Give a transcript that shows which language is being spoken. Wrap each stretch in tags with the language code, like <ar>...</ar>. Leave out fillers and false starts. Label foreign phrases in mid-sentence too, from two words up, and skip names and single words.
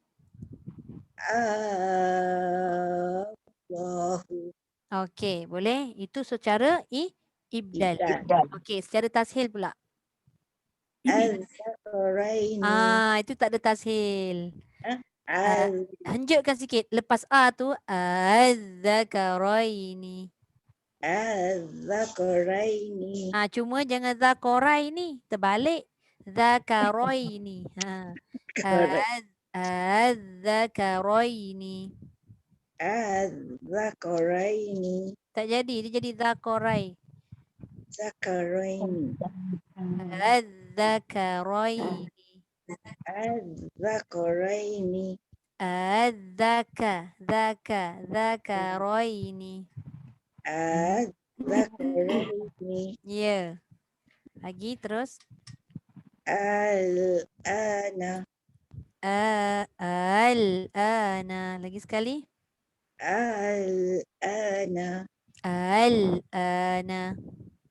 <ms>Allahu. Okey, boleh. Itu secara ibdal. Okey, secara tashil pula. Al-Zakaraini. Itu tak ada tashil. Hanjutkan sikit. Lepas tu az-zakaraini. Az-Zakaraini. Cuma jangan zakaraini. Terbalik. Zakaraini. Az-zakaraini. Az-Zakaraini. Tak jadi. Dia jadi zakarai. Zakaraini. Az-zakaraini. Az-Zakaraini. Zakaraini. Az-Zakaraini. Ya. Lagi terus. Al-ana. Al-ana. Lagi sekali. Al-ana. Al-ana.</ms>